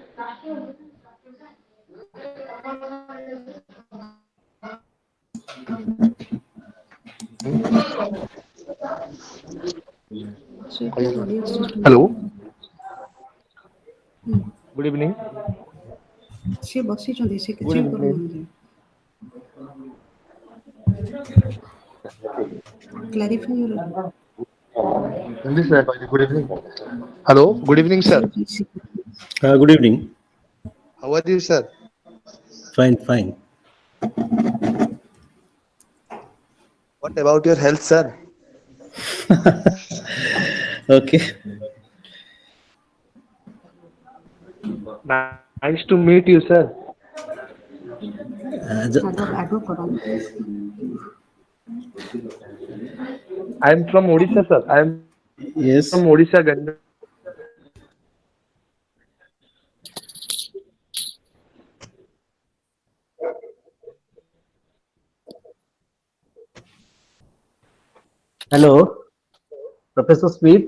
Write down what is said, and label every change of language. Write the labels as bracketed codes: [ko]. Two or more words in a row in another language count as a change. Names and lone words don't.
[or] ସେ ଟିକେ ପଳେଇ ଆସିଛନ୍ତି। [en] Hello, good evening. [or] ସେ ବସିଛନ୍ତି, ସେ [en] Good [or] କିଛି ବି [en] evening. [or] କରୁନାହାନ୍ତି। [en] Clarify your English sir, good evening. Hello, good evening, sir. Good evening. How are you, sir? Fine, fine. What about your health, sir? Okay. Nice to meet you, sir. [or] ଆଗ କରନ୍ତୁ। [en] I am from Odisha, sir. I am Yes. from Odisha, Ganda. Hello, Professor Smith.